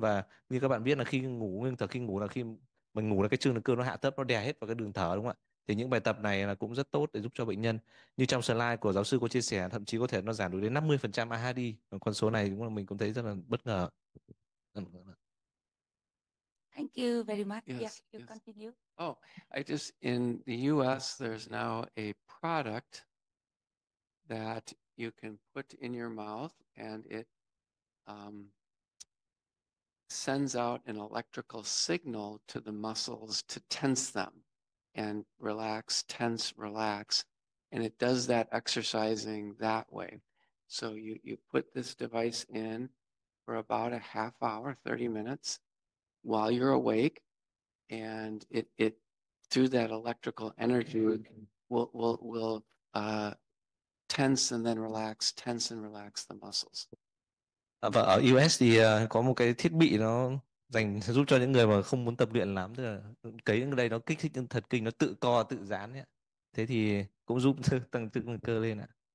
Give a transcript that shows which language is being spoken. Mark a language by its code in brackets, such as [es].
[vi] Và như các bạn biết là khi ngủ, ngưng thở khi ngủ là khi mình ngủ là cái chương lực cơ nó hạ thấp, nó đè hết vào cái đường thở, đúng không ạ? Thì những bài tập này là cũng rất tốt để giúp cho bệnh nhân. Như trong slide của giáo sư có chia sẻ, thậm chí có thể nó giảm được đến 50% AHD. Con số này cũng là mình cũng thấy rất là bất ngờ. [en] Thank you very much. Yes, Yeah, you yes. continue. Oh, in the US, there's now a product that you can put in your mouth, and it sends out an electrical signal to the muscles to tense them and relax, tense, relax. And it does that exercising that way. So you put this device in for about a half hour, 30 minutes while you're awake. And it through that electrical energy will tense and then relax, tense and relax the muscles. [vi] Và ở US thì có một cái thiết bị nó dành giúp cho những người mà không muốn tập luyện lắm, tức là cấy ở đây nó kích thích thần kinh, nó tự co tự giãn ấy. Thế thì cũng giúp tăng lực cơ lên ạ.